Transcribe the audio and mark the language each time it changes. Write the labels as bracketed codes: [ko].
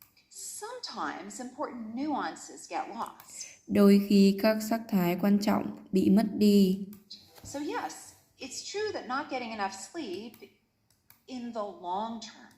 [en] Sometimes important nuances get lost. [vi] Đôi khi các sắc thái quan trọng bị mất đi. [en] So yes, it's true that not getting enough sleep in the long term.